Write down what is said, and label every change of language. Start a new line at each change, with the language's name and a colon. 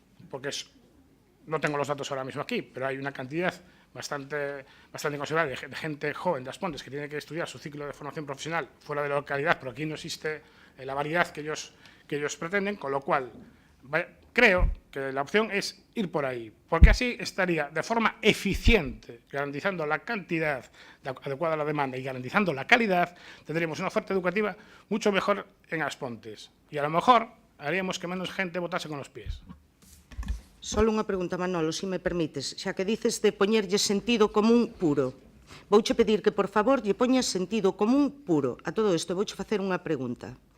Spanish: porque no tengo los datos ahora mismo aquí, pero hay una cantidad bastante considerable de gente joven de As Pontes que tiene que estudiar su ciclo de formación profesional fuera de la localidad, pero aquí no existe la variedad que ellos pretenden, con lo cual creo que la opción es ir por ahí, porque así estaría de forma eficiente, garantizando la cantidad adecuada a la demanda y garantizando la calidad, tendríamos una oferta educativa mucho mejor en As Pontes. Y a lo mejor haríamos que menos gente votase con los pies.
Galician: Solo unha pregunta, Manolo, se me permites, xa que dices de poñerlle sentido común puro. Vouche pedir que, por favor, lle poñas sentido común puro. A todo isto, vouche facer unha pregunta.